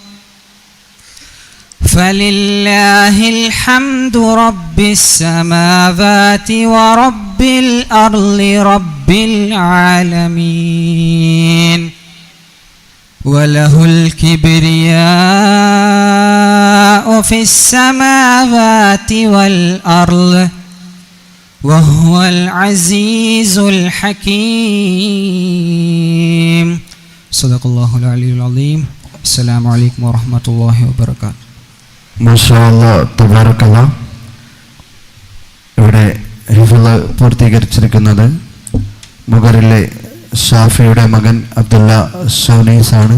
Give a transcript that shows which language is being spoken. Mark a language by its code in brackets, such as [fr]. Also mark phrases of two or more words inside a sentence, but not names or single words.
[ar] فلله الحمد رب السماوات ورب الأرض رب العالمين وله الكبرياء في السماوات والأرض وهو العزيز الحكيم. صدق الله العلي العظيم. السلام عليكم ورحمة الله وبركاته. ما شاء الله تبارك الله. [ml] ഇവിടെ ഹിഫ്ള് പൂർത്തീകരിച്ചിരിക്കുന്നത് മുഗറിലെ ഷാഫിയുടെ മകൻ അബ്ദുള്ള ഷൗനീസ് ആണ്.